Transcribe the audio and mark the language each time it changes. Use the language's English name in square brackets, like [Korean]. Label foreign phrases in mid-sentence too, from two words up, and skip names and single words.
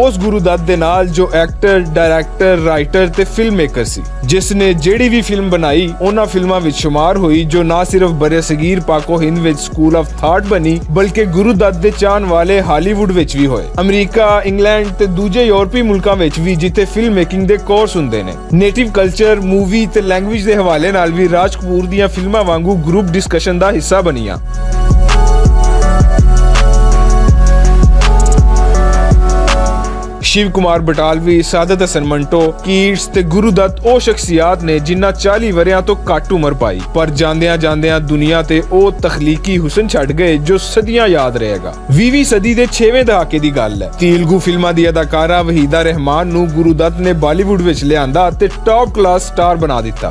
[Punjabi] ਉਸ ਗੁਰੂ ਦੱਤ ਦੇ ਨਾਲ ਜੋ ਐਕਟਰ, ਡਾਇਰੈਕਟਰ, ਰਾਈਟਰ ਤੇ [English] film maker [Punjabi] ਸੀ, ਜਿਸ ਨੇ ਜਿਹੜੀ ਵੀ ਫਿਲਮ ਬਣਾਈ ਉਹਨਾਂ ਫਿਲਮਾਂ ਵਿੱਚ ਸ਼ੁਮਾਰ ਹੋਈ ਜੋ ਨਾ ਸਿਰਫ ਬਰੇ-ਸਗੀਰ ਪਾਕੋ ਹਿੰਦ ਵਿੱਚ [English] school of thought [Punjabi] ਬਣੀ, ਬਲਕਿ ਗੁਰੂ ਦੱਤ ਦੇ ਚਾਹਣ ਵਾਲੇ ਹਾਲੀਵੁੱਡ ਵਿੱਚ ਵੀ ਹੋਏ। ਅਮਰੀਕਾ, ਇੰਗਲੈਂਡ ਤੇ ਦੂਜੇ ਯੂਰਪੀ ਮੁਲਕਾਂ ਵਿੱਚ ਵੀ ਜਿੱਥੇ [English] film making [Punjabi] ਦੇ ਕੋਰਸ ਹੁੰਦੇ ਨੇ। [English] native culture, [Punjabi] ਮੂਵੀ ਤੇ ਲੈਂਗੁਏਜ ਦੇ ਹਵਾਲੇ ਨਾਲ ਵੀ ਰਾਜ ਕਪੂਰ ਦੀਆਂ ਫਿਲਮਾਂ ਵਾਂਗੂ [English] group discussion [Punjabi] ਦਾ ਹਿੱਸਾ ਬਣੀਆਂ। शिव कुमार बटालवी, सादत हसन मंटो, कीट्स ते गुरु दत्त ਉਹ ਸ਼ਖਸੀਅਤ ਨੇ ਜਿਨ੍ਹਾਂ 40 ਵਰਿਆਂ ਤੋਂ ਘੱਟ ਉਮਰ ਪਾਈ, ਪਰ ਜਾਂਦਿਆਂ ਜਾਂਦਿਆਂ ਦੁਨੀਆ ਤੇ ਉਹ ਤਖਲੀਕੀ ਹੁਸਨ ਛੱਡ ਗਏ ਜੋ ਸਦੀਆਂ ਯਾਦ ਰਹੇਗਾ। 20ਵੀਂ ਸਦੀ ਦੇ 6ਵੇਂ ਦਹਾਕੇ ਦੀ ਗੱਲ ਹੈ। ਤੇਲਗੂ ਫਿਲਮਾਂ ਦੀ ਅਦਾਕਾਰਾ ਵਹੀਦਾ ਰਹਿਮਾਨ ਨੂੰ ਗੁਰੂ ਦੱਤ ਨੇ ਬਾਲੀਵੁੱਡ ਵਿੱਚ ਲਿਆਂਦਾ ਤੇ [English] top class star [Punjabi] ਬਣਾ ਦਿੱਤਾ।